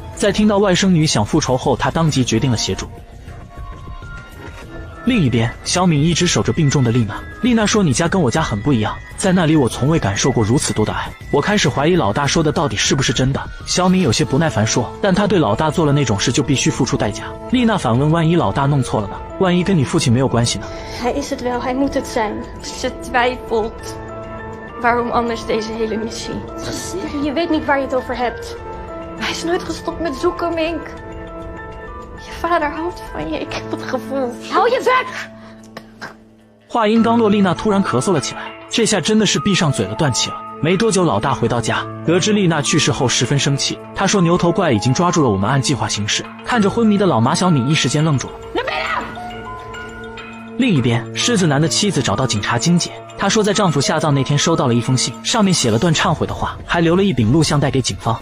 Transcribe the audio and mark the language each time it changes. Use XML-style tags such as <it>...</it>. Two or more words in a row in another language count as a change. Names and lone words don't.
<zh>在听到外甥女想复仇后，他当即决定了协助。另一边，小敏一直守着病重的丽娜。丽娜说：“你家跟我家很不一样，在那里我从未感受过如此多的爱。” 我开始怀疑老大说的到底是不是真的。小敏有些不耐烦说：“但他对老大做了那种事，就必须付出代价。” 丽娜反问：“万一老大弄错了呢？万一跟你父亲没有关系呢？”</zh> <nl>Hij is het wel, hij moet het zijn. Ze twijfelt. Waarom anders deze hele missie? Je weet niet waar je het over hebt. Hij is nooit gestopt met zoeken, Mink. Je vader houdt van je, ik heb het gevoel. Hou je weg!</nl> <zh>话音刚落，丽娜突然咳嗽了起来，这下真的是闭上嘴了，断气了。没多久，老大回到家，得知丽娜去世后十分生气。他说：“牛头怪已经抓住了我们，按计划行事。”看着昏迷的老马，小敏一时间愣住了。另一边，狮子男的妻子找到警察金姐，她说在丈夫下葬那天收到了一封信，上面写了段忏悔的话，还留了一柄录像带给警方。</zh>